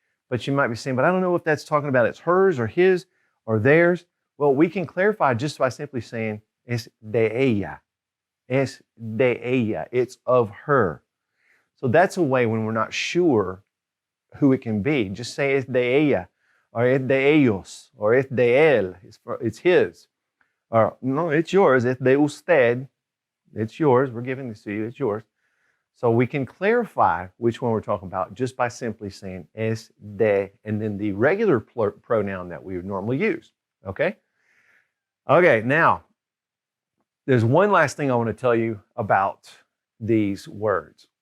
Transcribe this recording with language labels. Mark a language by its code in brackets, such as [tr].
[en] But you might be saying, but I don't know if that's talking about it's hers or his or theirs. Well, we can clarify just by simply saying, [es] es de ella. Es de ella. [en] It's of her. So that's a way when we're not sure who it can be. Just say [es] es de ella, [en] or [es] es de ellos, [en] or [es] es de él. [en] It's his. Or no, it's yours. [es] Es de usted. [en] It's yours. We're giving this to you. It's yours. So we can clarify which one we're talking about just by simply saying es de, and then the regular pronoun that we would normally use. Okay? Okay, now, there's one last thing I want to tell you about these words.